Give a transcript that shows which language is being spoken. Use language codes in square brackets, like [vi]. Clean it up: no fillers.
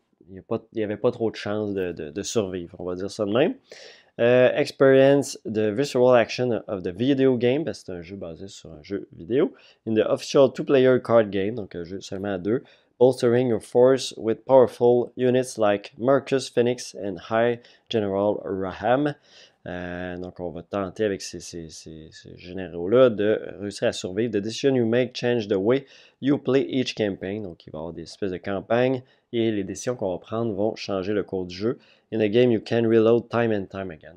[fr] Il n'y avait pas trop de chances de survivre, on va dire ça de même. [en] Experience the visceral action of the video game, [fr] parce que c'est un jeu basé sur un jeu vidéo. [en] In the official two-player card game, [fr] donc un jeu seulement à deux. [en] Bolstering your force with powerful units like Marcus Phoenix and High General Raham. [fr] Donc, on va tenter avec ces généraux-là de réussir à survivre. [en] The decision you make change the way you play each campaign. [fr] Donc, il va y avoir des espèces de campagnes et les décisions qu'on va prendre vont changer le cours du jeu. [en] In a game, you can reload time and time again.